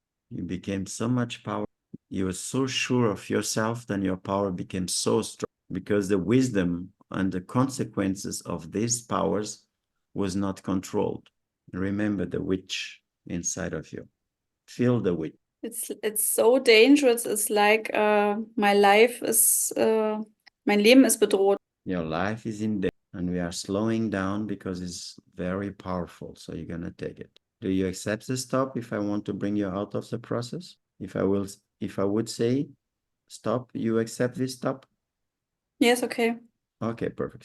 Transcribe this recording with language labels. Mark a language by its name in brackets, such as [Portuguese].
[English] You became so much power. You were so sure of yourself, then your power became so strong because the wisdom and the consequences of these powers was not controlled. Remember the witch inside of you. Feel the witch. It's so dangerous. It's like my life is [German] mein Leben ist bedroht. [English] Your life is in danger and we are slowing down because it's very powerful. So you're going to take it. Do you accept the stop if I want to bring you out of the process? If I would say stop, you accept this stop? Yes, okay. Okay, perfect.